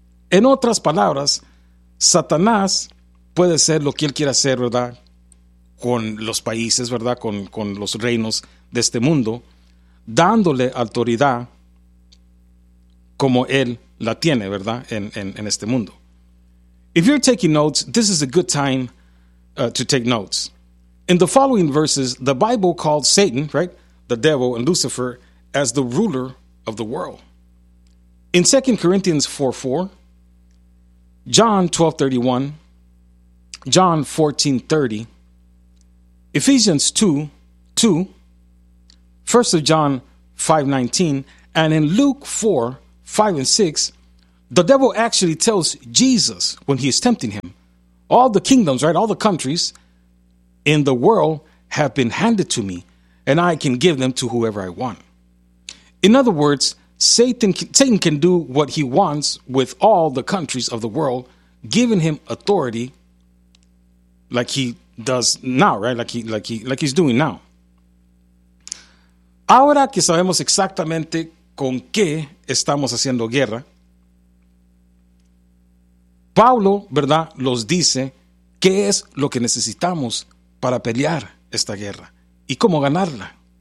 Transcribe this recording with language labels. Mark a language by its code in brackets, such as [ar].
[es] En otras palabras, Satanás puede ser lo que él quiera hacer, ¿verdad?, con los países, ¿verdad?, con los reinos de este mundo, dándole autoridad como él la tiene, ¿verdad?, en este mundo. [en] If you're taking notes, this is a good time to take notes. In the following verses, the Bible called Satan, right, the devil and Lucifer, as the ruler of the world. In 2 Corinthians 4:4, John 12:31, John 14:30, Ephesians 2:2, 1 John 5:19, and in Luke 4:5 and 6, The devil actually tells Jesus when he is tempting him, all the kingdoms, right, all the countries in the world have been handed to me, and I can give them to whoever I want. In other words, Satan can do what he wants with all the countries of the world, giving him authority like he does now, right? Like he's doing now. [es] Ahora que sabemos exactamente con qué estamos haciendo guerra, Pablo, ¿verdad?, los dice qué es lo que necesitamos para pelear esta guerra y cómo ganarla.